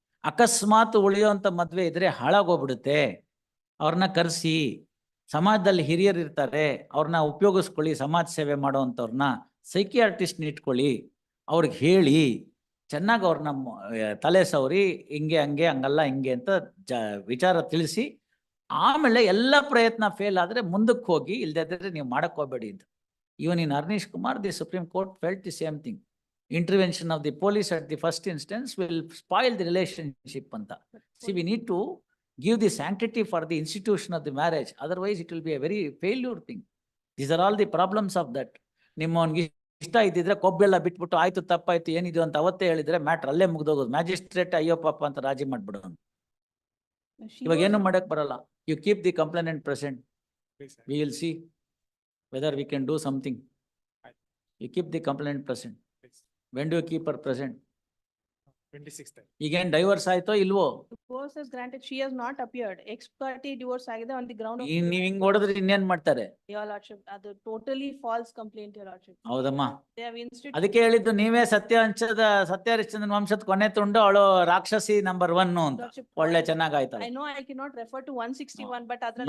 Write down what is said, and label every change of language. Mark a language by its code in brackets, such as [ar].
[kn] ಅಕಸ್ಮಾತ್ ಉಳಿಯುವಂಥ ಮದ್ವೆ ಇದ್ರೆ ಹಾಳಾಗೋಗ್ಬಿಡುತ್ತೆ. ಅವ್ರನ್ನ ಕರೆಸಿ, ಸಮಾಜದಲ್ಲಿ ಹಿರಿಯರು ಇರ್ತಾರೆ, ಅವ್ರನ್ನ ಉಪಯೋಗಿಸ್ಕೊಳ್ಳಿ, ಸಮಾಜ ಸೇವೆ ಮಾಡೋವಂಥವ್ರನ್ನ. ಸೈಕಿಯಾಟ್ರಿಸ್ಟ್ನ ಇಟ್ಕೊಳ್ಳಿ, ಅವ್ರಿಗೆ ಹೇಳಿ ಚೆನ್ನಾಗಿ ಅವ್ರನ್ನ ತಲೆ ಸವರಿ, ಹಿಂಗೆ ಹಂಗೆ ಹಂಗಲ್ಲ ಹಿಂಗೆ ಅಂತ ವಿಚಾರ ತಿಳಿಸಿ, ಆಮೇಲೆ ಎಲ್ಲ ಪ್ರಯತ್ನ ಫೇಲ್ ಆದರೆ ಮುಂದಕ್ಕೆ ಹೋಗಿ, ಇಲ್ದಿದ್ರೆ ನೀವು ಮಾಡಕ್ ಹೋಗ್ಬೇಡಿ ಅಂತ. [en] Even in Arnish Kumar, the Supreme Court felt the same thing. Intervention of the police at the first instance will spoil the relationship [kn] anta. [en] See, we need to give the sanctity for the institution of the marriage. Otherwise, it will be a very failure thing. These are all the problems of that. [kn] ನಿಮ್ಮವನಿಗೆ ಇಷ್ಟ ಇದ್ದಿದ್ರೆ ಕೊಬ್ಬೆಲ್ಲ ಬಿಟ್ಬಿಟ್ಟು ಆಯ್ತು ತಪ್ಪಾಯ್ತು ಏನಿದು ಅಂತ ಅವತ್ತೇ ಹೇಳಿದ್ರೆ matter ಅಲ್ಲೇ ಮುಗ್ದೋಗೋದು. ಮ್ಯಾಜಿಸ್ಟ್ರೇಟ್ ಅಯ್ಯೋ ಪಾಪ ಅಂತ ರಾಜಿ ಮಾಡ್ಬಿಡೋನು. ಇವಾಗ ಏನು ಮಾಡಕ್ ಬರಲ್ಲ. [en] You keep the complainant present. We will see whether we can do something. You keep the complainant present. When do you keep her present? 26th. [kn] ಈಗೇನ್ ಡೈವರ್ಸ್ ಆಯ್ತೋ ಇಲ್ವೋ? [en] Divorce is granted, she has not appeared. Ex parte divorce [kn] ಆಗಿದೆ [en] on the ground of. [kn] ನೀವ್ ಹಿಂಗ್ ಹೊಡೆದ್ರೆ ಇನ್ನೇನ್ ಮಾಡ್ತಾರೆ? [en] Your lordship, [kn] ಅದು [en] totally false complaint, your lordship. [kn] ಹೌದಮ್ಮ. [en] They have instituted. [kn] ಅದಕ್ಕೆ ಹೇಳಿದ್ದು ನೀವೇ ಸತ್ಯಹರಿಶ್ಚಂದ್ರನ್ ವಂಶದ ಕೊನೆ ತುಂಡು, ಅವಳು ರಾಕ್ಷಸಿ ನಂಬರ್ 1 ಅಂತ. [en] Lordship, [kn] ಒಳ್ಳೆ ಚೆನ್ನಾಗಾಯ್ತಲ್ಲ. [en] I know I cannot refer to 161, but